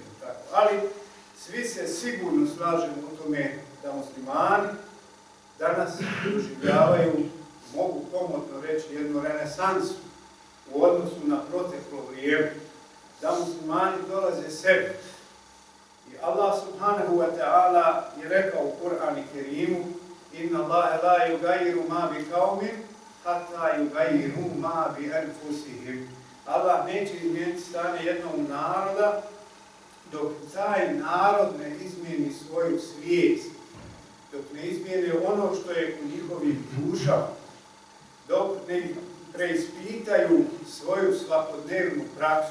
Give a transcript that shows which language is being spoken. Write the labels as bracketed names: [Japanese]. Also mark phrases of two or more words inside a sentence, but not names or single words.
[Bosnian] Ali svi se sigurno slažemo u tome da muslimani danas doživljavaju, mogu komotno reći, jednu renesansu u odnosu na proteklo vrijeme. Da muslimani dolaze sebi. I Allah [Arabic] سبحانه وتعالى [Bosnian] je rekao u Kur'anu Kerimu: [Arabic] إن الله لا يغير ما بقوم حتى يغيروا ما بأنفسهم. [Bosnian] Allah neće izmijeniti stanje jednog naroda dok taj narod ne izmijeni svoju svijest, dok ne izmijeni ono što je u njihovim dušama, dok ne preispitaju svoju svakodnevnu praksu.